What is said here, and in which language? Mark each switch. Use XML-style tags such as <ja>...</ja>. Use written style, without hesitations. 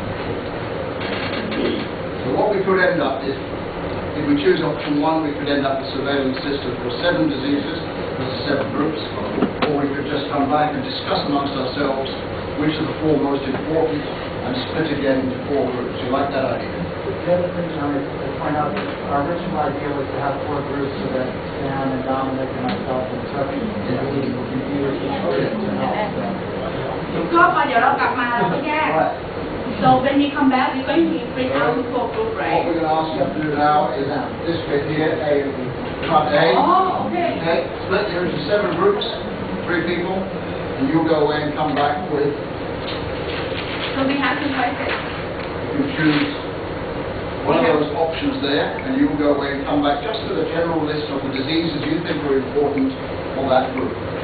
<en>So what we could end up is, if we choose option 1, we could end up with a surveillance system for 7 diseases, there's 7 groups, or we could just come back and discuss amongst ourselves which are the 4 most important and split again into 4 groups. You like that idea? The other thing I would point out that our original idea was to have 4 groups so that Dan and Dominic and myself and Chuck can review each group to help.</en> <th>ก็พอเดี๋ยวเรากลับมาเราก็แยก</th> <en>So when we come back, we're going to bring out the 4 group, What right? we're going to ask you to do now is this bit here, front A. Oh, okay. Okay, split you into 7 groups, 3 people, and you'll go away and come back with, So we have to write it. you choose one of those options there, and you'll go away and come back just with a general list of the diseases you think are important for that group.</en>